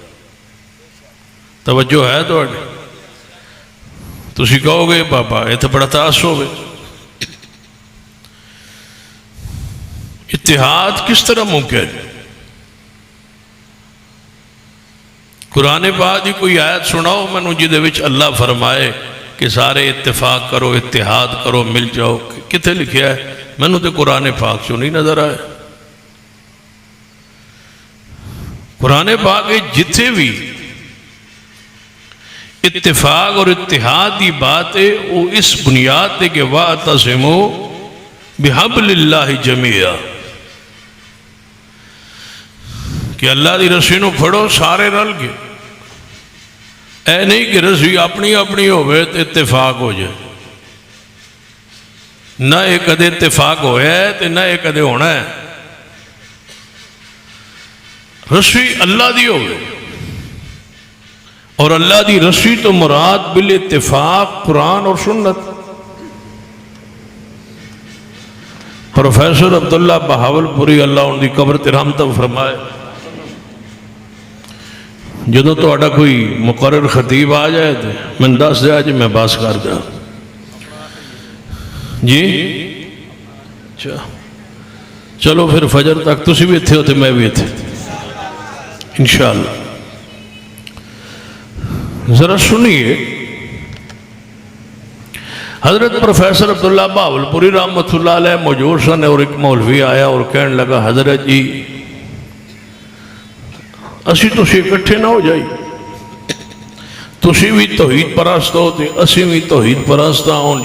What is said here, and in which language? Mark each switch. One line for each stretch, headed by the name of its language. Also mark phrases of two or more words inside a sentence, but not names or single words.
Punjabi: توجہ ہے تو تسی کہو گے بابا یہ تو بڑا تعصب ہوئے.
Urdu: اتحاد کس طرح ممکن؟
Punjabi: قرآن پاک دی کوئی آیت سناؤ مینوں جہدے وچ اللہ فرمائے کہ سارے اتفاق کرو، اتحاد کرو، مل جاؤ. کتنے لکھیا ہے؟ مینوں تو قرآن پاک چوں نہیں نظر آئے. قرآن پاک جتھے بھی اتفاق اور اتحاد کی بات ہے وہ اس بنیاد ہے کہ
Arabic: وَاعْتَصِمُوا بِحَبْلِ اللَّهِ جَمِيعًا،
Punjabi: کہ اللہ دی رسی نو پھڑو سارے رل کے. اے نہیں کہ رسی اپنی اپنی ہوئے تو اتفاق ہو جائے. نہ ایک کدے اتفاق ہویا ہے تو نہ ایک کدے ہونا ہے. رسی اللہ دی ہوئے، اور اللہ دی رسی تو مراد بالاتفاق قرآن اور سنت. پروفیسر عبداللہ بہاول پوری اللہ ان دی قبر تے رحمت فرمائے، جدوں تو اڈا کوئی مقرر خطیب آ جائے تو میں دس دیا جی میں باس کر دیا جی. چلو پھر فجر تک تسی بھی تھے ہوتے میں بھی تھے انشاءاللہ. ذرا سنیے، حضرت پروفیسر عبداللہ بہاول پوری
Arabic: رحمت اللہ علیہ
Punjabi: موجود سن، اور ایک مولوی آیا اور کہنے لگا حضرت جی اسی تسی اکٹھے نہ ہو جائی، تسی بھی توحید پرست ہو تے اسی بھی توحید پرست ہوں.